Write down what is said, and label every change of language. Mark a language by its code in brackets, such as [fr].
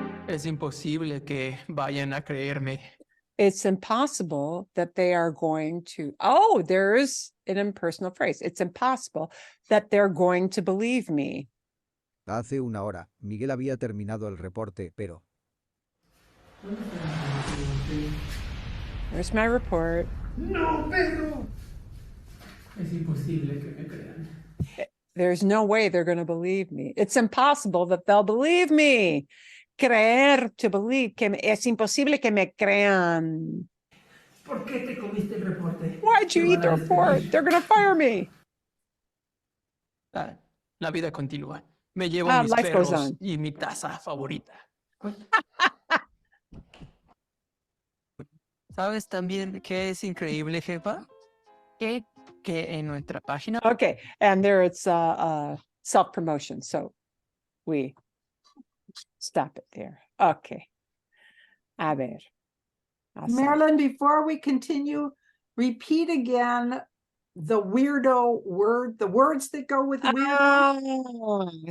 [es] Es imposible que vayan a creerme. [en] It's impossible that they are going to, there is an impersonal phrase. It's impossible that they're going to believe me. [es] Hace una hora, Miguel había terminado el reporte, pero... [en] There's my report. [es] No, Pedro. Es imposible que me crean. [en] There's no way they're going to believe me. It's impossible that they'll believe me. [es] creer, to believe, que es imposible que me crean. ¿Por qué te comiste el reporte? [en] Why'd you eat the report? They're gonna fire me. [es] La vida continúa. Me llevo mis [en] Life goes [es] perros [en] on. [es] y mi taza favorita. ¿Sabes también qué es increíble, jefa? Que en nuestra página... [en] Okay, and there it's self-promotion, so we stop it there. [es] Okay. A ver. [en] Marilyn, before we continue, repeat again the weirdo word, the words that go with weirdo.